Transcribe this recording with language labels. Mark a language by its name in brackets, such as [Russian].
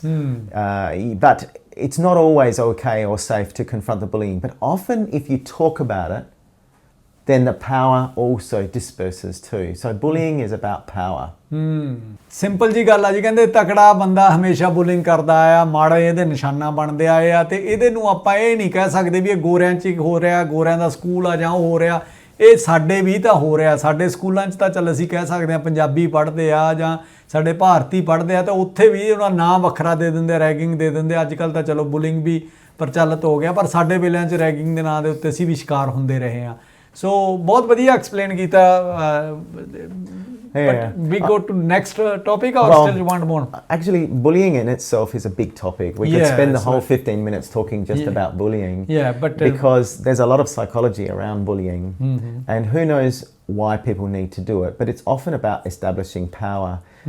[English] But it's not always okay or safe to confront the bullying. But often if you talk about it, then the power also disperses too. So bullying is about power. [Punjabi] Simple ਜੀ ਗੱਲ ਆ ਜੀ, ਕਹਿੰਦੇ ਤਕੜਾ ਬੰਦਾ ਹਮੇਸ਼ਾ bullying ਕਰਦਾ ਆ, ਮਾੜੇ ਇਹਦੇ ਨਿਸ਼ਾਨਾ ਬਣਦੇ ਆਏ ਆ ਤੇ ਇਹਦੇ ਨੂੰ ਆਪਾਂ ਇਹ ਨਹੀਂ ਕਹਿ ਸਕਦੇ ਵੀ ਇਹ ਗੋਰਿਆਂ 'ਚ ਹੋ ਰਿਹਾ, ਗੋਰਿਆਂ ਦਾ ਸਕੂਲ ਆ ਜਾਂ ਉਹ ਹੋ ਰਿਹਾ। ਇਹ ਸਾਡੇ ਵੀ ਤਾਂ ਹੋ ਰਿਹਾ, ਸਾਡੇ ਸਕੂਲਾਂ 'ਚ ਤਾਂ ਚੱਲ ਅਸੀਂ ਕਹਿ ਸਕਦੇ ਹਾਂ ਪੰਜਾਬੀ ਪੜ੍ਹਦੇ ਆ ਜਾਂ ਸਾਡੇ ਭਾਰਤੀ ਪੜ੍ਹਦੇ ਆ ਤਾਂ ਉੱਥੇ ਵੀ ਉਹਨਾਂ ਨਾਂ ਵੱਖਰਾ ਦੇ ਦਿੰਦੇ, ਰੈਗਿੰਗ ਦੇ ਦਿੰਦੇ। ਅੱਜ ਕੱਲ੍ਹ ਤਾਂ ਚਲੋ ਬੁਲਿੰਗ ਵੀ ਪ੍ਰਚਲਿਤ ਹੋ ਗਿਆ, ਪਰ ਸਾਡੇ ਵੇਲਿਆਂ 'ਚ ਰੈਗਿੰਗ ਦੇ ਨਾਂ ਦੇ ਉੱਤੇ ਅਸੀਂ ਵੀ ਸ਼ਿਕਾਰ ਹੁੰਦੇ ਰਹੇ ਹਾਂ। ਸੋ ਬਹੁਤ ਵਧੀਆ ਐਕਸਪਲੇਨ ਕੀਤਾ। [English] But we go to next topic or still you want more? Actually, bullying in itself is a big topic. We could spend the whole 15 minutes talking just about bullying. Yeah, but because there's a lot of psychology around bullying, and who knows why people need to do it. But it's often about establishing power.